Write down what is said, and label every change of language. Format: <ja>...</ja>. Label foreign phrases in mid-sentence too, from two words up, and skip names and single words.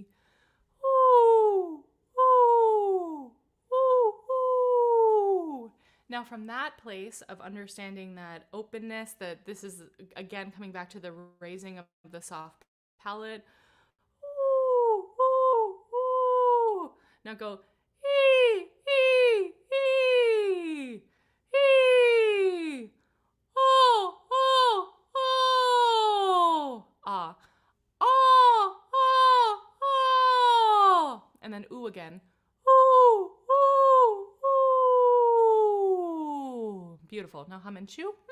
<en>Ooh, ooh, ooh, ooh. Now, from that place of understanding that openness, that this is, again, coming back to the raising of the soft palate. Ooh, ooh, ooh. Now go, ee, ee, ee, ee. Oh, oh, oh. Ah. Oh, oh, oh. And then ooh again. Ooh, ooh, ooh. Beautiful. Now hum and chew.</en>